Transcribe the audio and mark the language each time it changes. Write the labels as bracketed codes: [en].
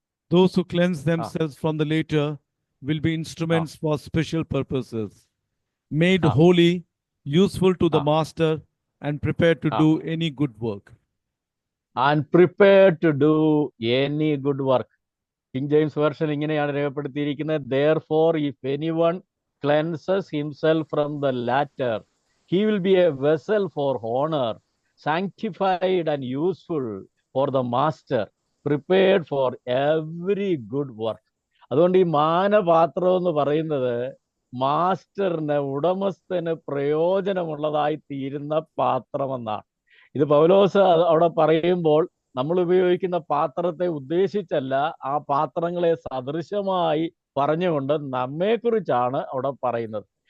[en] Those who cleanse themselves from the latter will be instruments for special purposes, made holy, useful to the master, and prepared to ah do any good work. and prepared to do any good work. [ml] King James version ഇങ്ങനെയാണ് രേഖപ്പെടുത്തിയിരിക്കുന്നത്. [en] Therefore, if anyone cleanses himself from the latter, he will be a vessel for honor, sanctified and useful for the master, prepared for every good work. [ml] അതുകൊണ്ട് ഈ മാനപാത്രം എന്ന് പറയുന്നത് മാസ്റ്ററിന്, ഉടമസ്ഥന് പ്രയോജനമുള്ളതായി തീരുന്ന പാത്രമെന്നാണ്. ഇത് പൗലോസ് അവിടെ പറയുമ്പോൾ നമ്മൾ ഉപയോഗിക്കുന്ന പാത്രത്തെ ഉദ്ദേശിച്ചല്ല, ആ പാത്രങ്ങളെ സദൃശമായി പറഞ്ഞുകൊണ്ട് നമ്മെക്കുറിച്ചാണ് അവിടെ പറയുന്നത്.